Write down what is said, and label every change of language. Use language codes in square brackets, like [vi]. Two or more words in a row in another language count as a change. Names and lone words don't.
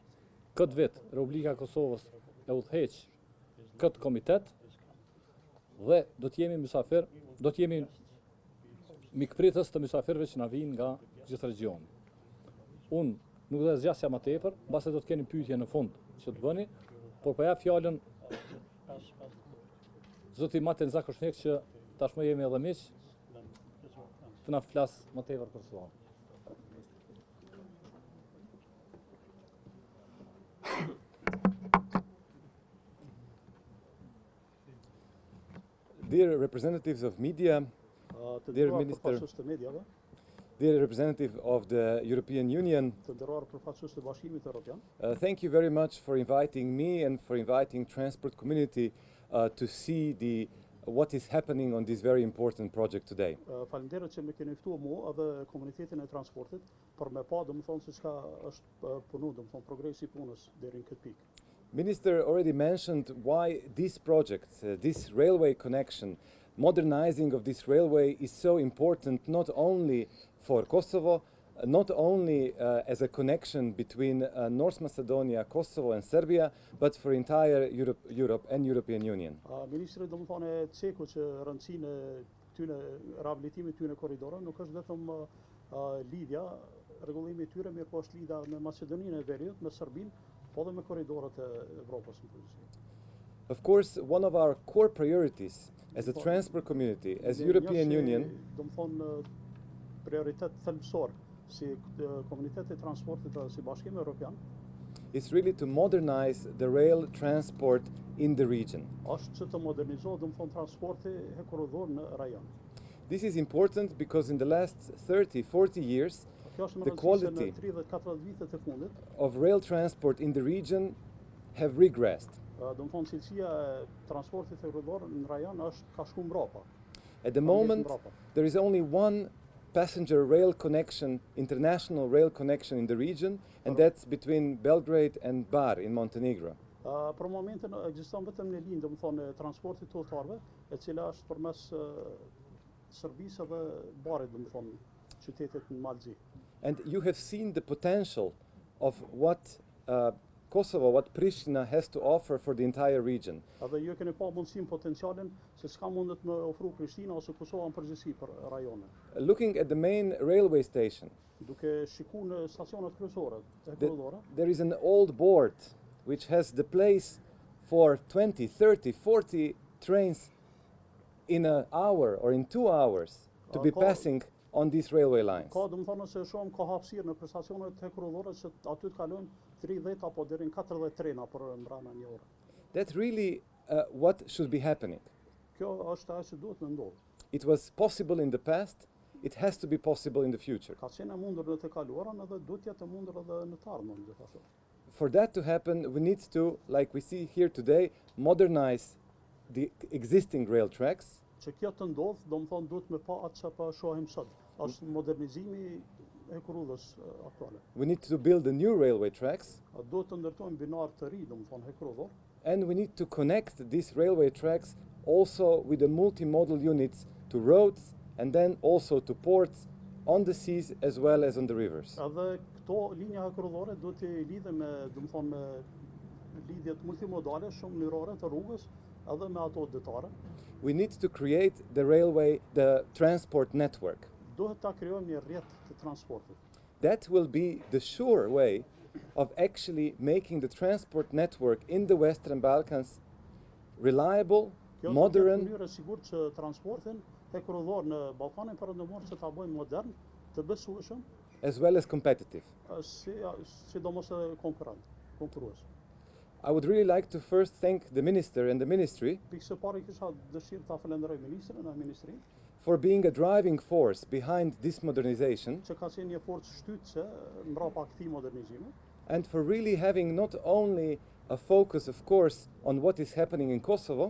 [sq] Këtë vit Republika e Kosovës e udhëheq këtë komitet dhe do të jemi mikpritës të mysafirëve që na vijnë nga gjithë regioni. Unë nuk do të zgjasja më tepër, mbase do të keni pyetje në fund që të bëni, por po jap fjalën zoti Matej Zakonshek që tashmë jemi edhe miq, të na flas më tepër për sua. [en] Dear representatives of media, dear Minister, dear representative of the European Union, thank you very much for inviting me and for inviting transport community to see what is happening on this very important project today. [sq] Faleminderit që më keni ftuar mua edhe komunitetin e transportit për me pa domethënë se çka është punu, domethënë progresi i punës deri në këtë pikë. [en] Minister already mentioned why this project, this railway connection, modernizing of this railway is so important not only for Kosovo, not only as a connection between North Macedonia, Kosovo and Serbia, but for entire Europe and European Union. [sq] Ministri domethënë e ceku që rëndësinë e këtyre rehabilitimit të këtyre korridoreve nuk është vetëm lidhja, rregullimi i tyre, mirë po është lidha me Maqedoninë e Veriut, me Serbinë, po edhe me korridoret e Evropës në përgjithësi. [en] Of course, one of our core priorities as a transport community, as European Union, [sq] domethënë prioritet thelbësor si komuniteti i transportit dhe si Bashkimi Evropian, [en] is really to modernize the rail transport in the region. [sq] Është që të modernizohet domethënë transporti hekurudhor në rajon. [en] This is important because in the last 30-40 years, the quality of rail transport in the region have regressed. At the moment, there is only one passenger rail connection, international rail connection in the region, and that's between Belgrade and Bar in Montenegro. [sq] Për momentin ekziston vetëm një linjë, domethënë transporti të udhëtarëve, e cila është përmes Serbisë dhe Barit, domethënë qytetit në Malxhi. [en] And you have seen the potential of what Kosovo, what Pristina has to offer for the entire region. [sq] Edhe ju keni pa mundësinë potencialin se çka mundet me ofru Prishtina ose Kosova në përgjithësi për rajonin. [en] Looking at the main railway station, [sq] Duke shikuar në stacionet kryesore të korridore, [en] there is an old board which has the place for 20, 30, 40 trains in an hour or in 2 hours to be passing on these railway lines. [sq] ka domethënë se shumë ka hapësirë në për stacionet të korridore që aty të kalojnë 30 apo deri në 40 trena për mbrana një ore. [en] That's really what should be happening. [sq] Kjo është ajo që duhet të ndodhë. [en] It was possible in the past, it has to be possible in the future. [sq] Ka qenë e mundur në të kaluarën edhe duhet të jetë e mundur edhe në të ardhmen gjithashtu. [en] For that to happen, we need to, like we see here today, modernize the existing rail tracks. [sq] Që kjo të ndodhë, domethënë duhet me pa atë që po shohim sot. Është modernizimi e rrugës aktuale. [en] We need to build the new railway tracks, [sq] Duhet të ndërtojmë binar të ri, domethënë rrugor. [en] and we need to connect these railway tracks also with the multimodal units to roads and then also to ports on the seas as well as on the rivers. [sq] Edhe këto linja rrugore duhet të lidhen me, domethënë me lidhjet multimodale shumë lirore të rrugës, edhe me ato detare. [en] We need to create the transport network. [sq] Duhet ta krijojmë një rrjet të transportit. [en] That will be the sure way of actually making the transport network in the Western Balkans reliable, [sq] Kjo [en] modern, [sq] është një mënyrë e sigurt që transportin e rrugor në Ballkanin Perëndimor që ta bëjmë modern, të besueshëm, [en] as well as competitive. [sq] sidomos konkurrues. [en] I would really like to first thank the Minister and the Ministry [sq] Pikë së pari kisha dëshirë ta falenderoj ministrin e ministrinë, [en] for being a driving force behind this modernization [sq] që ka qenë një forcë shtytëse mbrapa këtij modernizimi, [en] and for really having not only a focus, of course, on what is happening in Kosovo,